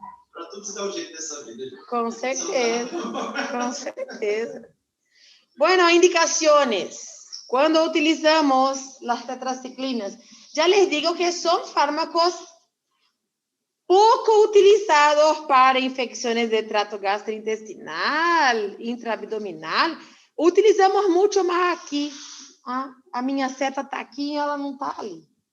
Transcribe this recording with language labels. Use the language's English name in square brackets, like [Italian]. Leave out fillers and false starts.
[Portuguese] Para tudo se dar um jeito nessa vida. Com certeza, com certeza. [Spanish] Bueno, indicaciones. Cuando utilizamos las tetraciclinas, ya les digo que son fármacos poco utilizados para infecciones de trato gastrointestinal, intraabdominal. Utilizamos mucho más aqui. [Portuguese] A minha seta está aqui e ela não está ali.